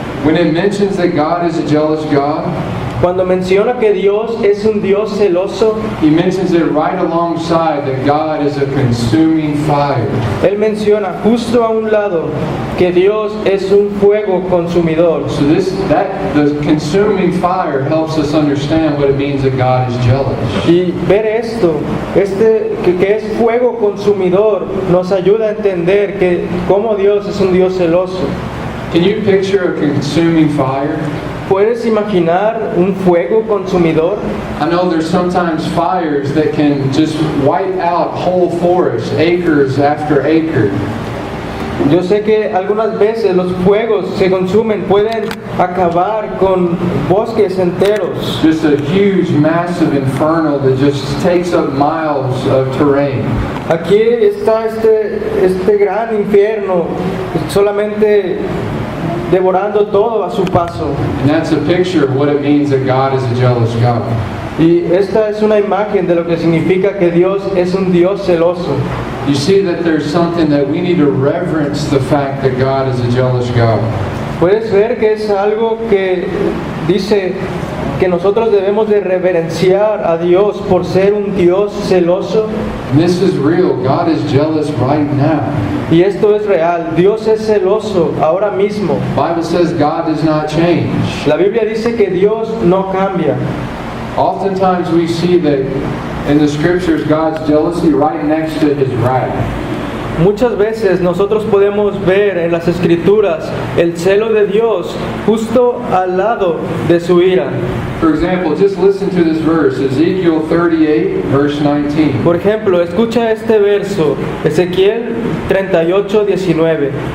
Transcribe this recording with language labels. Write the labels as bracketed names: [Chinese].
[English] When it mentions that God is a jealous God, [Spanish] cuando menciona que Dios es un Dios celoso, [English] he mentions it right alongside that God is a consuming fire. [Spanish] Él menciona justo a un lado que Dios es un fuego consumidor. [English] So the consuming fire helps us understand what it means that God is jealous. [Spanish] Y ver esto, que es fuego consumidor, nos ayuda a entender que cómo Dios es un Dios celoso. [English] Can you picture a consuming fire? [Spanish] ¿Puedes imaginar un fuego consumidor? [English] I know there's sometimes fires that can just wipe out whole forests, acres after acre. [Spanish] Yo sé que algunas veces los fuegos se consumen, pueden acabar con bosques enteros. [English] Just a huge, massive inferno that just takes up miles of terrain. [Spanish] Aquí está este gran infierno, solamente devorando todo a su paso. [English] And that's a picture of what it means that God is a jealous God. [Spanish] Y esta es una imagen de lo que significa que Dios es un Dios celoso. [English] You see that there's something that we need to reverence the fact that God is a jealous God. [Spanish] Puedes ver que es algo que dice, que nosotros debemos de reverenciar a Dios por ser un Dios celoso? [English] And this is real. God is jealous right now. [Spanish] Y esto es real. Dios es celoso ahora mismo. [English] The Bible says God does not change. [Spanish] La Biblia dice que Dios no cambia. [English] Oftentimes we see that in the scriptures God's jealousy right next to his wrath. [Spanish] Muchas veces nosotros podemos ver en las Escrituras el celo de Dios justo al lado de su ira. [English] For example, just listen to this verse, Ezekiel 38, verse 19. [Spanish] Por ejemplo, escucha este verso, Ezequiel 38:19.